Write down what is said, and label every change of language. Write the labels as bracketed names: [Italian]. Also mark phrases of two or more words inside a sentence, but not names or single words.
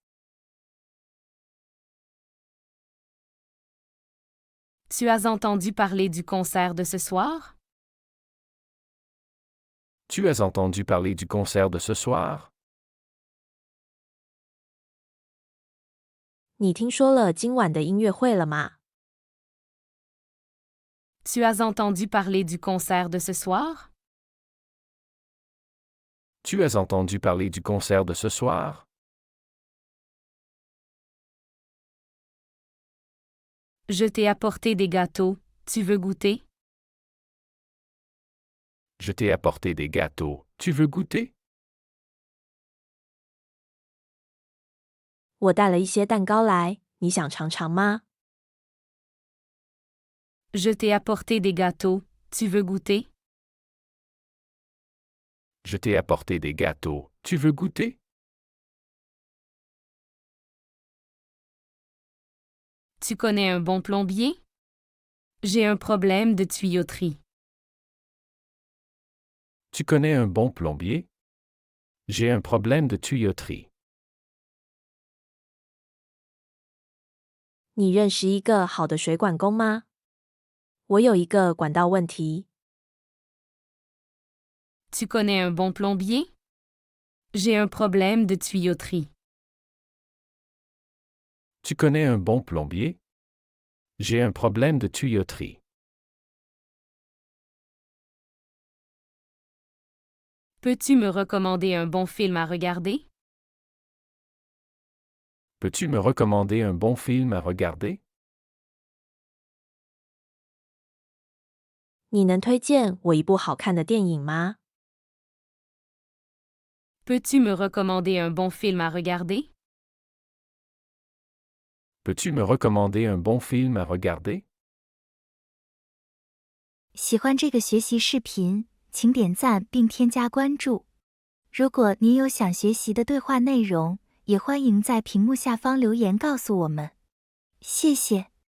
[French] Tu as entendu parler du concert de ce soir? Tu as entendu parler du concert de ce soir? [Chinese] 你听说了今晚的音乐会了吗？ [French] Tu as entendu parler du concert de ce soir? Tu as entendu parler du concert de ce soir? Je t'ai apporté des gâteaux, tu veux goûter? Je t'ai apporté des gâteaux, tu veux goûter? [Chinese] 我带了一些蛋糕来，你想尝尝吗？ [French] Je t'ai apporté des gâteaux, tu veux goûter? Je t'ai apporté des gâteaux, tu veux goûter? Tu connais un bon plombier? J'ai un problème de tuyauterie. Tu connais un bon plombier? J'ai un problème de tuyauterie. [Chinese] 你认识一个好的水管工吗？我有一个管道问题。 [French] Tu connais un bon plombier? J'ai un problème de tuyauterie. Tu connais un bon plombier? J'ai un problème de tuyauterie. Peux-tu me recommander un bon film à regarder? Peux-tu me recommander un bon film à regarder? [Chinese] 你能推荐我一部好看的电影吗？ [French] Peux-tu me recommander un bon film à regarder? Peux-tu me recommander un bon film à regarder? [Chinese] 喜欢这个学习视频，请点赞并添加关注。如果您有想学习的对话内容，也欢迎在屏幕下方留言告诉我们。谢谢。